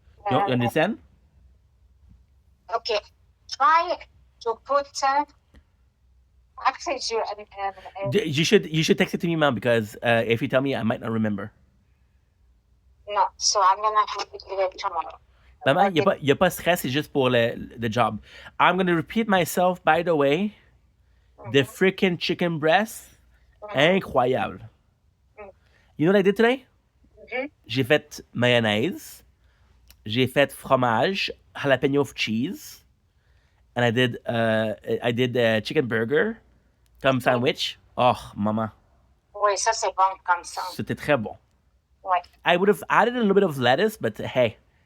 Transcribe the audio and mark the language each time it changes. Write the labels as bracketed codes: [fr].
[en] You understand? Okay. Try to put. Actually, You should text it to me, mom, because if you tell me, I might not remember. no. So I'm gonna have to do it tomorrow. [fr] Maman, y a pas stress, c'est juste pour [en] the job. I'm gonna repeat myself, by the way. The freaking chicken breast, [fr] incroyable. [en] You know what I did today? [fr] J'ai fait mayonnaise, j'ai fait fromage, [en] jalapeno cheese, and I did chicken burger [fr] comme sandwich. [en] Oh, mama. [fr] Oui, ça c'est bon comme ça. C'était très bon. Ouais. [en] I would have added a little bit of lettuce, but hey,